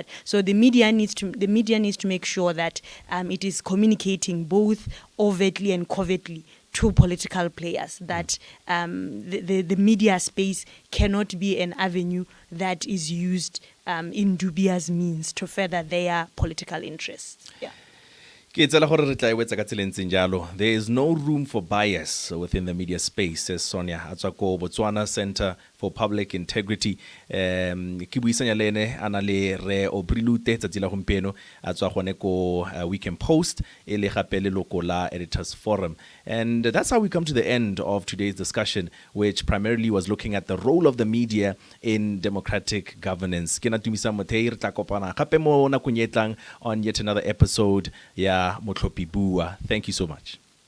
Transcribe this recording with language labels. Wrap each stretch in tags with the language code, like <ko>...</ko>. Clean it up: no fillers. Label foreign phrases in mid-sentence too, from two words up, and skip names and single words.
<en>So the media needs to make sure that it is communicating both overtly and covertly to political players, that the media space cannot be an avenue that is used in dubious means to further their political interests. Yeah.</en> <tn>Ke tsela gore re tla e wetsa ka tsela e ntseng jalo.</tn> <en>There is no room for bias within the media space, says Sonia Atswako, Botswana Center for Public Integrity.</en> <tn>Ke buisanya le ene a na le re Obrilute tsatsi la gompieno a tswa gone ko Weekend Post e le gape le loko la Editors Forum.</tn> <en>And that's how we come to the end of today's discussion, which primarily was looking at the role of the media in democratic governance.</en> <tn>Ke na tumisa mothei re tla kopana gape mo nakong e tlang</tn> <en>on yet another episode</en> <tn>ya Motlhophi BUA.</tn> <en>Thank you so much.</en>